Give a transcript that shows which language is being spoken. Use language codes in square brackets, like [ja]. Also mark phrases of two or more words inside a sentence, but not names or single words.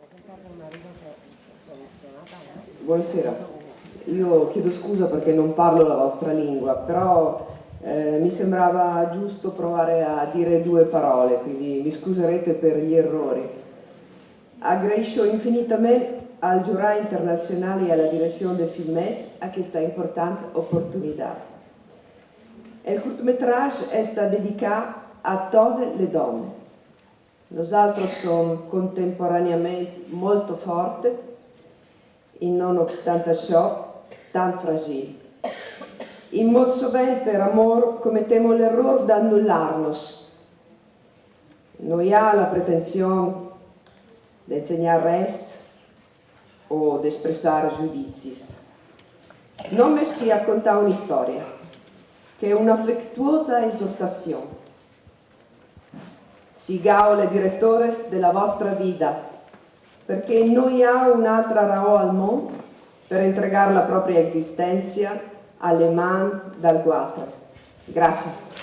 [it] Buonasera, io chiedo scusa perché non parlo la vostra lingua, però mi sembrava giusto provare a dire due parole, quindi mi scuserete per gli errori. Agraeixo infinitamente al Jurat Internacional e alla direzione del Filmet a questa importante opportunità. Il cortometrage è dedicato a tutte le donne. [ca] Nosaltres som [it] contemporaneamente molto forti e nonostante [ca] això tan [it] fragili. [ca] E molt sovint per amor cometemos l'error d'annullar-nos. No hi ha la pretensió d'ensenyar res o d'expressar giudicis. Només sia contar una història, [it] che è un'affettuosa esortazione. Sigao le direttores della vostra vita, perché non [ca] hi ha un'altra raó [it] al mondo per entregare la propria esistenza alle mani [ca] d'algú altre. Gràcies.